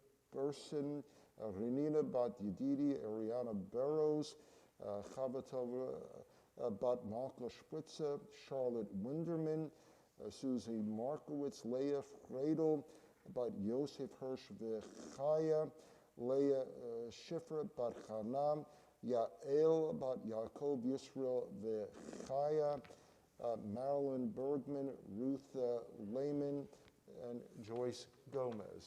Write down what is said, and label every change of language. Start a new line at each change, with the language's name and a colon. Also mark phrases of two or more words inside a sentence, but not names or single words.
English: Gerson, Renina bat Yedidi, Ariana Barrows, Chavatova bat Malka Spritzer, Charlotte Winderman, Susie Markowitz, Leah Fredel, bat Yosef Hirsch Vechaya, Leah Schiffer bat Chanam, Yael bat Yaakov Yisrael Vechaya, Marilyn Bergman, Ruth Lehman, and Joyce Gomez.